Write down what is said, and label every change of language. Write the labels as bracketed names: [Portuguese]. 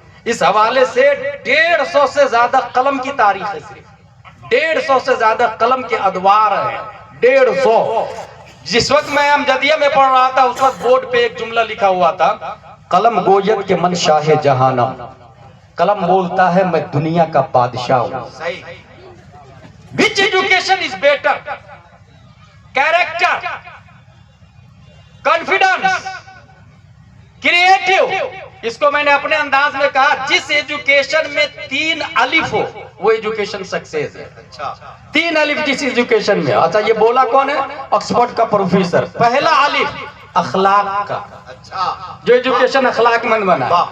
[Urdu] اس حوالے سے 150 سے زیادہ قلم کی تاریخ ہے, صرف 150 سے زیادہ قلم کے ادوار ہیں, 150. جس وقت میں امجدیہ میں پڑھ رہا تھا اس وقت بورڈ پہ ایک جملہ لکھا ہوا تھا, [Persian] قلم گوید کے من شاہ جہانم, [Urdu] قلم بولتا ہے میں دنیا کا بادشاہ ہوں. [English] Which education is better? Character, confidence, creative. [Urdu] اس کو میں نے اپنے انداز میں کہا جس ایجوکیشن میں 3 الف ہو وہ ایجوکیشن سکسیس ہے. 3 الف جس ایجوکیشن میں. اچھا یہ بولا کون ہے؟ آکسفورڈ کا پروفیسر. پہلا الف اخلاق کا, جو ایجوکیشن اخلاق مند بنا.